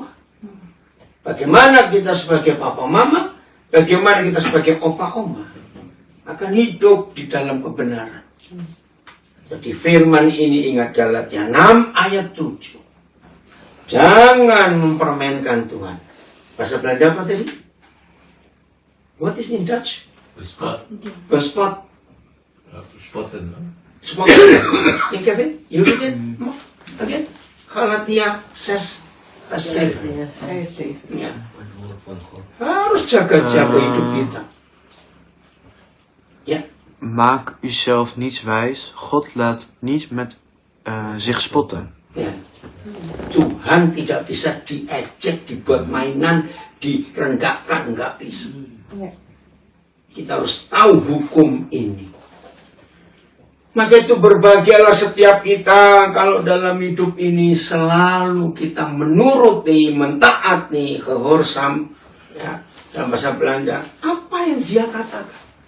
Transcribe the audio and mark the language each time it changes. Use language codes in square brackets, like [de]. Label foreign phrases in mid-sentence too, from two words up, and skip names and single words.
[id] Bagaimana kita sebagai papa mama, bagaimana kita sebagai opa oma akan hidup di dalam kebenaran. Jadi firman ini ingat Galatia 6 ayat 7. Jangan mempermainkan Tuhan. Bahasa Belanda apa tadi? [en] What is in Dutch? [nl] Bespot. Bespot. Spotten. Spot. [en] Ya Kevin, you read it again. [id] Galatia 6:7. Ya. Harus jaga-jaga hidup kita. Ya. [nl] Maak uzelf niets wijs. God laat niet met zich spotten. [id] Ya. Tuhan tidak bisa diejek, dibuat mainan, direndahkan, nggak bisa. Kita harus tahu hukum ini. Maka itu berbahagialah setiap kita kalau dalam hidup ini selalu kita menuruti, mentaati, gehorsam, ya, dalam bahasa Belanda, apa yang dia katakan.